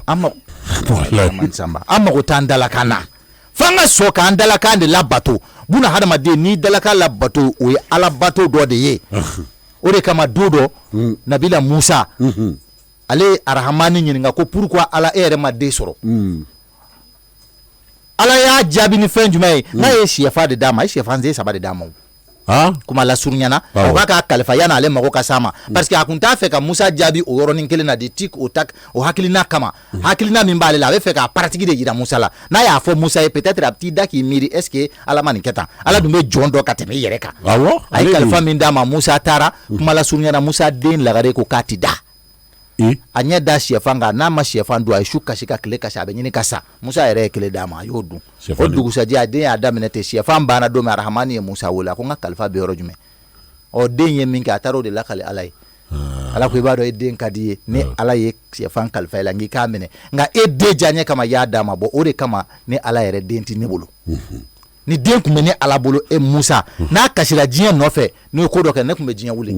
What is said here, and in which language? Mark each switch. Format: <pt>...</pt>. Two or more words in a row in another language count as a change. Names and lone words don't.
<bm>an mago t'an dalakan na f'an ka sɔn k'an dalakan de labato buna hadamaden n'i dalakan labato o ye ala bato dɔ de ye o de kama don dɔ Nabila Musa ale arahamani ɲininka ko pourquoi ala e yɛrɛ ma den sɔrɔ ala y'a jaabi ni fɛn jumɛn ye n'a ye sɛfan de d'a ma a ye sɛfan sen 3 de d'a ma kuma la surunyana o b'a ka kalifa yanni ale mago ka s'a ma parce que a kun t'a fɛ ka Musa jaabi o yɔrɔnin kelen na de tik o tak o hakilina kama hakilina min b'ale la a bɛ fɛ k'a paratigi de yira Musa la n'a y'a fɔ Musa ye peut-être a bɛ t'i da k'i miiri</bm> <fr>est ce que</fr> <bm>ala ma nin kɛ tan ala dun bɛ jɔn dɔ ka tɛmɛ i yɛrɛ kan a ye kalifa min d'a ma Musa taara kuma la surunyana Musa den lagare ko k'a ti da a ɲɛ da sɛfan kan n'a ma sɛfan dun a ye su kasi ka tile kasi a bɛ ɲini ka sa Musa yɛrɛ ye kelen d'a ma a y'o dun o dugusajɛ a den y'a daminɛ ten sɛfan banna don min arahamani ye Musa wele a ko n ka kalifa bɛ yɔrɔ jumɛn ɔ den ye min kɛ a taara o de lakale ala ye ala ko i b'a dɔn e den ka di ye ni ala ye sɛfan kalifa i la nk'i k'a minɛ nka e den diya ɲɛ kama i y'a d'a ma bɔ o de kama ni ala yɛrɛ den ti ne bolo ni den kun bɛ ne ala bolo e Musa n'a kasira diɲɛ nɔfɛ n'o ye ko dɔ kɛ ne kun bɛ diɲɛ wuli</bm>